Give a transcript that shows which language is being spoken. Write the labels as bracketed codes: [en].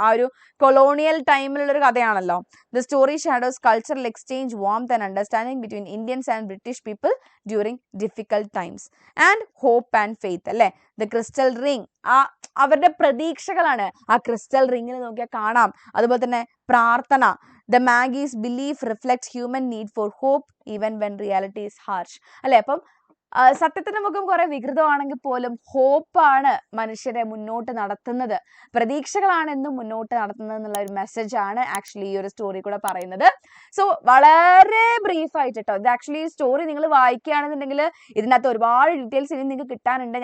[ml] ആ ഒരു colonial ടൈമിലുള്ളൊരു കഥയാണല്ലോ. [en] The story shadows cultural exchange, warmth and understanding between Indians and British people during difficult times and hope and faith അല്ലേ. [ml] The crystal ring, ആ അവരുടെ പ്രതീക്ഷകളാണ് ആ crystal റിങ്ങിൽ നോക്കിയാൽ കാണാം. അതുപോലെ തന്നെ പ്രാർത്ഥന. [en] The Maggie's belief reflects human need for hope even when reality is harsh അല്ലെ. [ml] അപ്പം സത്യത്തിന്റെ മുഖം കുറെ വികൃതമാണെങ്കിൽ പോലും ഹോപ്പാണ് മനുഷ്യരെ മുന്നോട്ട് നടത്തുന്നത്, പ്രതീക്ഷകളാണ് എന്നും മുന്നോട്ട് നടത്തുന്നത് എന്നുള്ള ഒരു മെസ്സേജ് ആണ് ആക്ച്വലി ഈ ഒരു സ്റ്റോറി കൂടെ പറയുന്നത്. സോ വളരെ ബ്രീഫ് ആയിട്ട് കേട്ടോ, ഇത് ആക്ച്വലി ഈ സ്റ്റോറി നിങ്ങൾ വായിക്കുകയാണെന്നുണ്ടെങ്കിൽ ഇതിനകത്ത് ഒരുപാട് ഡീറ്റെയിൽസ് ഇനി നിങ്ങൾക്ക് കിട്ടാനുണ്ട്.